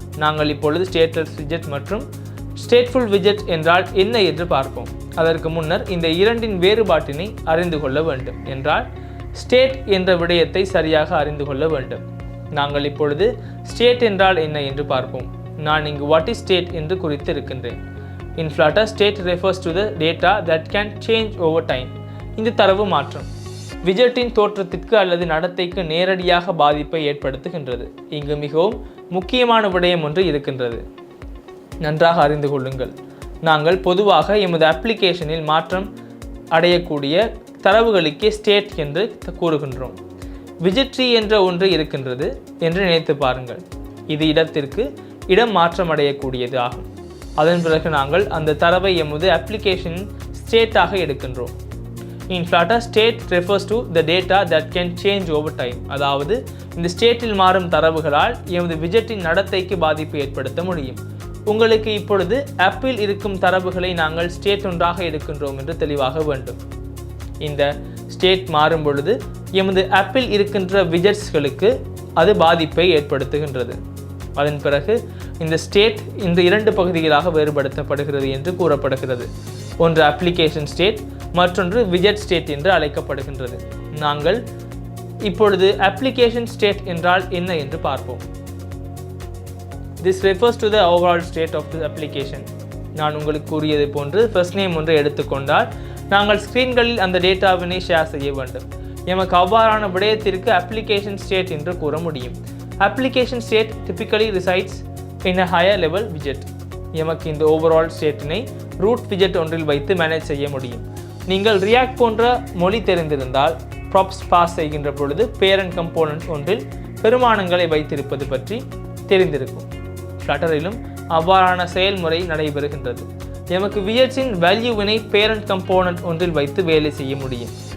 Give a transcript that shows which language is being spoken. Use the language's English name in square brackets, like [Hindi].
[Tamil] நாங்கள் இப்பொழுது ஸ்டேட்லெஸ் விஜெட் மற்றும் ஸ்டேட்ஃபுல் விஜெட் என்றால் என்ன என்று பார்ப்போம். அதற்கு முன்னர் இந்த இரண்டின் வேறுபாட்டினை அறிந்து கொள்ள வேண்டும் என்றால் ஸ்டேட் என்ற விடயத்தை சரியாக அறிந்து கொள்ள வேண்டும். நாங்கள் இப்பொழுது ஸ்டேட் என்றால் என்ன என்று பார்ப்போம். நான் இங்கு வாட் இஸ் ஸ்டேட் என்று குறித்து இருக்கின்றேன். [English] In Flutter, state refers to the data that can change over time. [Tamil] இந்த தரவு மாற்றம் விஜெட்டின் தோற்றத்திற்கு அல்லது நடத்தைக்கு நேரடியாக பாதிப்பை ஏற்படுத்துகின்றது. இங்கு மிகவும் முக்கியமான விடயம் ஒன்று இருக்கின்றது, நன்றாக அறிந்து கொள்ளுங்கள். நாங்கள் பொதுவாக எமது அப்ளிகேஷனில் மாற்றம் அடையக்கூடிய தரவுகளுக்கே ஸ்டேட் என்று கூறுகின்றோம். விஜெட் ட்ரீ என்ற ஒன்று இருக்கின்றது என்று நினைத்து பாருங்கள். இது இடத்திற்கு இடம் மாற்றம் அடையக்கூடியது ஆகும். அதன் பிறகு நாங்கள் அந்த தரவை எமது application ஸ்டேட்டாக எடுக்கின்றோம். [English] In Flutter, state refers to the data that can change over time. [Tamil] அதாவது இந்த ஸ்டேட்டில் மாறும் தரவுகளால் எமது விஜெட்டின் நடத்தைக்கு பாதிப்பு ஏற்படுத்த முடியும். உங்களுக்கு இப்பொழுது ஆப்பில் இருக்கும் தரவுகளை நாங்கள் ஸ்டேட் ஒன்றாக எடுக்கின்றோம் என்று தெளிவாக வேண்டும். இந்த ஸ்டேட் மாறும் பொழுது எமது ஆப்பில் இருக்கின்ற விஜெட்ஸ்களுக்கு அது பாதிப்பை ஏற்படுத்துகின்றது. அதன் பிறகு இந்த ஸ்டேட் இந்த 2 பகுதிகளாக வேறுபடுத்தப்படுகிறது என்று கூறப்படுகிறது. ஒன்று அப்ளிகேஷன் ஸ்டேட், மற்றொன்று விஜெட் ஸ்டேட் என்று அழைக்கப்படுகின்றது. நாங்கள் இப்பொழுது அப்ளிகேஷன் ஸ்டேட் என்றால் என்ன என்று பார்ப்போம். [English] This refers to the overall state of the application. [Tamil] நான் உங்களுக்கு கூறியது போன்று ஃபர்ஸ்ட் நேம் ஒன்றை எடுத்துக்கொண்டால் நாங்கள் ஸ்க்ரீன்களில் அந்த டேட்டாவினை ஷேர் செய்ய வேண்டும். எமக்கு அவ்வாறான விடயத்திற்கு அப்ளிகேஷன் ஸ்டேட் என்று கூற முடியும். [English] Application state typically resides in a higher level widget. [Tamil] எமக்கு இந்த ஓவரால் ஸ்டேட்டினை ரூட் விஜெட் ஒன்றில் வைத்து மேனேஜ் செய்ய முடியும். நீங்கள் ரியாக்ட் போன்ற மொழி தெரிந்திருந்தால் ப்ராப்ஸ் பாஸ் செய்கின்ற பொழுது பேரண்ட் கம்போனன்ட் ஒன்றில் பெருமானங்களை வைத்திருப்பது பற்றி தெரிந்திருக்கும். ஃப்ளட்டரிலும் அவ்வாறான செயல்முறை நடைபெறுகின்றது. எமக்கு விஜெட்ஸின் வேல்யூவினை பேரண்ட் கம்போனன்ட் ஒன்றில் வைத்து வேலை செய்ய முடியும்.